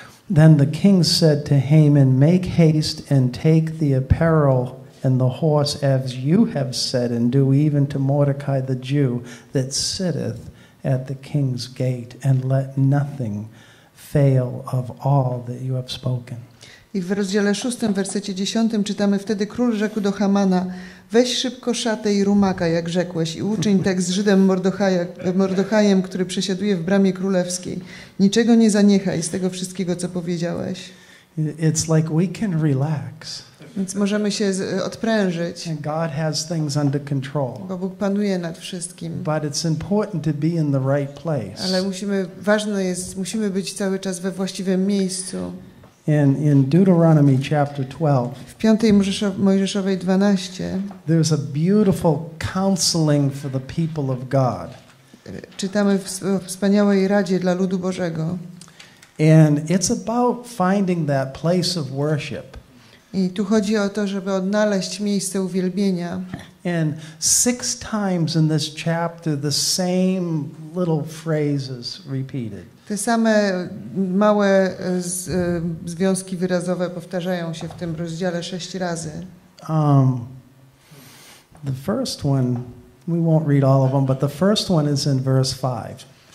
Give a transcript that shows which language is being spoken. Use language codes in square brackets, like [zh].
[en] Then the king said to Haman, make haste and take the apparel and the horse as you have said, and do even to Mordecai the Jew that sitteth at the king's gate, and let nothing fail of all that you have spoken. [pl] I w rozdziale 6, w wersecie 10 czytamy: Wtedy król rzekł do Hamana: weź szybko szatę i rumaka, jak rzekłeś, i uczyń tak z Żydem Mordechajem, który przesiaduje w bramie królewskiej. Niczego nie zaniechaj z tego wszystkiego, co powiedziałeś. [en] It's like we can relax. [pl] Więc możemy się odprężyć. [en] And God has things under control. [pl] Bo Bóg panuje nad wszystkim. [en] But it's important to be in the right place. [pl] Ale ważne jest, musimy być cały czas we właściwym miejscu. [en] In Deuteronomy chapter 12, [pl] w 5 Mojżeszowej 12, [en] there's a beautiful counseling for the people of God. [pl] Czytamy o wspaniałej radzie dla ludu Bożego. [en] And it's about finding that place of worship. [pl] I tu chodzi o to, żeby odnaleźć miejsce uwielbienia. [en] And 6 times in this chapter the same little phrases repeated. [pl] Te same małe związki wyrazowe powtarzają się w tym rozdziale 6 razy. [en] The first one, we won't read all of them, but the first one is in verse 5.